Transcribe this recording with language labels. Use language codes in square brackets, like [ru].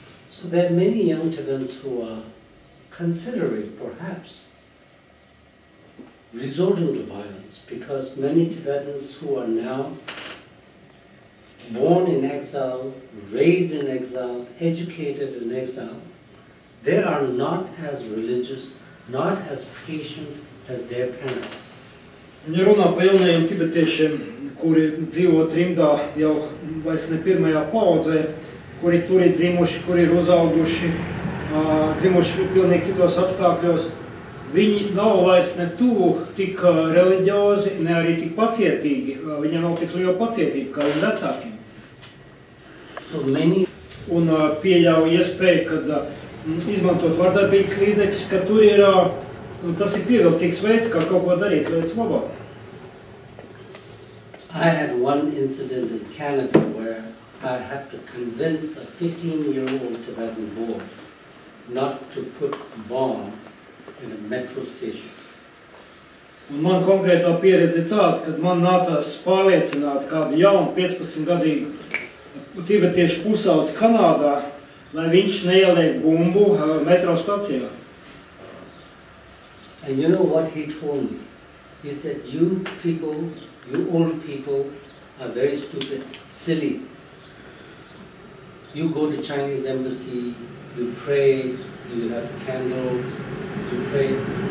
[en] So there are many young Tibetans who are considering perhaps resorting to violence, because many Tibetans who are now born in exile, raised in exile, educated in exile, they are not as religious, not as patient as their parents. [lv] Ja runā par jaunajiem tibetiešiem, kuri dzīvo trimdā jau vairs ne pirmajā paudzē, kuri tur ir dzimuši, kuri ir uzauguši, dzimuši pilnīgi citos apstākļos, viņi nav vairs ne tuvu tik reliģiozi, ne arī tik pacietīgi. Viņiem nav tik liela pacietība kā viņu vecākiem. [en] So many... [lv] Un pieļauj iespēju, kad izmantot vardarbīgas līdzekļus, ka tur ir, tas ir pievilcīgs veids, kā kaut ko darīt lietas labāk. [en] I had one incident in Canada where I had to convince a 15-year-old Tibetan boy not to put a bomb in a metro station. [lv] Un man konkrētā pieredze ir tāda, kad man nācās pārliecināt kādu jaunu 15-gadīgu tibetiešu pusaudzes Kanādā, lai viņš neieliek bumbu metro stacijā. [en] And you know what he told me? He said, you people, you old people are very stupid, silly. You go to Chinese embassy, you pray, you have candles, you pray.